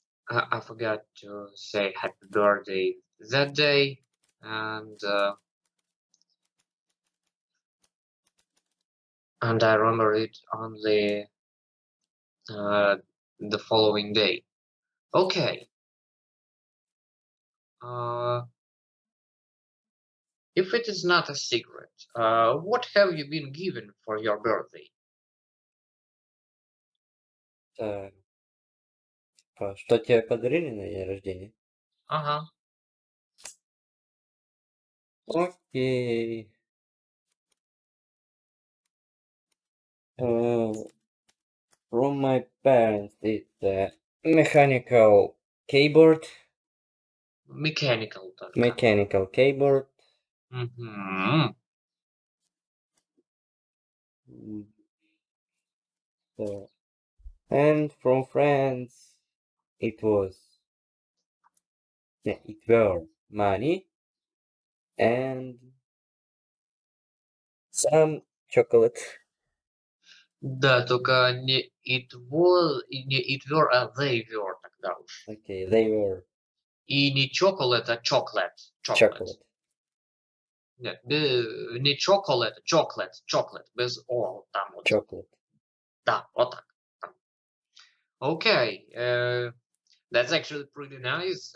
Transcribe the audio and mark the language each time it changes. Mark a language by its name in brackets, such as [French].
[English] I forgot to say happy birthday that day, and I remember it only uh, the following day. Okay. Uh, if it is not a secret, what have you been given for your birthday? [Russian] Так, что тебе подарили на день рождения? Uh-huh. Окей. [English] Uh, from my parents, it's a mechanical keyboard. [Russian] Mechanical только. [English] Mechanical keyboard. Мгм. So, and from friends, it was it were money and some chocolate. [Russian] Да, только не [English] it was, [Russian] и не [English] it were, [Russian] а [English] they were [Russian] тогда уж. [English] Okay, they were [Russian] И не chocolate, а chocolate. [English] Chocolate. chocolate. [Russian] Нет, не chocolate, chocolate. Без о там вот. [English] Chocolate. [Russian] Да, вот так. Там. [English] Okay, that's actually pretty nice.